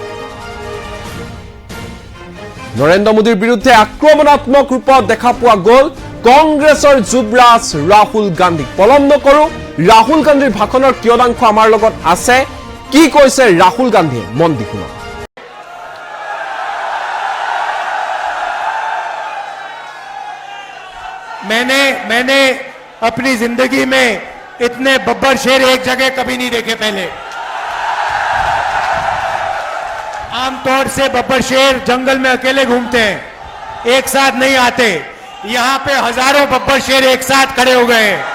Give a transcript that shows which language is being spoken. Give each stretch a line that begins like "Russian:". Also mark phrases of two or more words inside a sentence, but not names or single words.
Assamese: নৰেন্দ্ৰ মোদীৰ বিৰুদ্ধে আক্ৰমণাত্মক ৰূপত দেখা পোৱা গ'ল কংগ্ৰেছৰ যুৱৰাজ ৰাহুল গান্ধীক পলম নকৰো ৰাহুল গান্ধীৰ ভাষণৰ কিয়দাংশ আমাৰ লগত আছে কি কৈছে ৰাহুল গান্ধীয়ে মন দি শুনক
Hindi: मैंने अपनी जिंदगी में इतने बब्बर शेर एक जगह कभी नहीं देखे पहले आमतौर से बब्बर शेर जंगल में अकेले घूमते हैं एक साथ नहीं आते यहां पे हजारों बब्बर शेर एक साथ खड़े हो गए